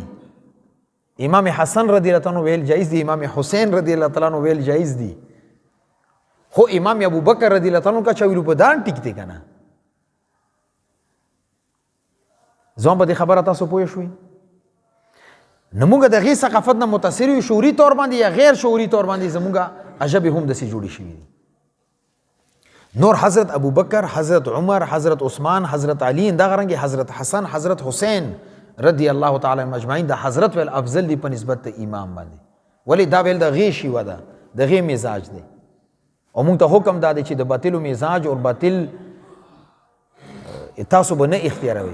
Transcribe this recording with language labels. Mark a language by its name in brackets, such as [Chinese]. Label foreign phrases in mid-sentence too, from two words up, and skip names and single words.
[Pashto] امام حسن [Arabic] رضی الله عنه [Pashto] ویل جایز دی، امام حسین [Arabic] رضی الله تعالی عنه [Pashto] ویل جایز دی، خو امام ابو بکر [Urdu] رضی الله تعالی عنہ کا [Pashto] چا ویلو په دان ټیک دی کنه. ځوان په دې خبره تاسو پوه شوئ؟ نو موږ د هغې ثقافت نه متاثر یو، شعوري طور باندې یا غیر شعوري طور باندې زموږ ژبې هم داسې جوړې شوي دي. نور حضرت ابو بکر، حضرت عمر، حضرت عثمان، حضرت علی، دغه رنګې حضرت حسن، حضرت حسین [Arabic] رضی الله تعالی عنهم اجمعین [Pashto] د حضرت ویل افضل دی په نسبت د امام باندې. ولې دا ویل د هغې شیوه ده، د هغې مزاج دی. او مونږ ته حکم دا دی چې د باطلو مزاج او باطل تاسو به نه اختیاروئ.